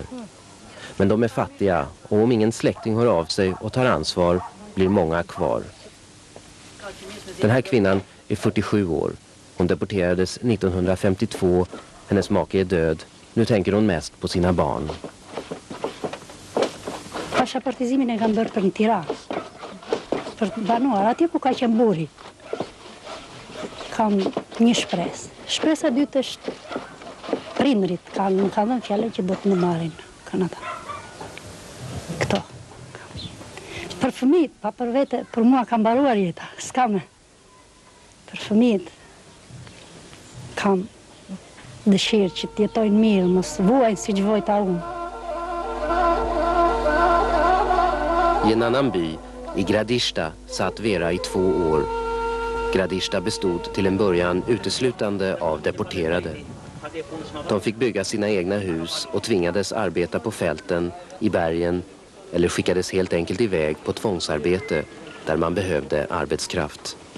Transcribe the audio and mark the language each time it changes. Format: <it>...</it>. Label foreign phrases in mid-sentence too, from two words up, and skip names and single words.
<sv>Men de är fattiga och om ingen släkting hör av sig och tar ansvar blir många kvar. Den här kvinnan är 47 år. Hon deporterades 1952. Hennes make är död. Nu tänker hon mest på sina barn.</sv> <sq>Pasaportizimin e kam bërë për në Tiranë. Për të banuar, atje po ka qenë buri. Kam një shpresë. Shpresa dytë është prindrit, më kanë dhënë fjalën që do të më marrin kanë ata. Këto. Për fëmijët, pa për vete, për mua ka mbaruar jeta, s'ka më. Për fëmijët kam dëshirë që të jetojnë mirë, mos vuajnë si që vojta unë.</sq> <sv>I en annan by, i Gradishta, satt Vera i 2 år. Gradishta bestod till en början uteslutande av deporterade. De fick bygga sina egna hus och tvingades arbeta på fälten, i bergen eller skickades helt enkelt iväg på tvångsarbete där man behövde arbetskraft.</sv>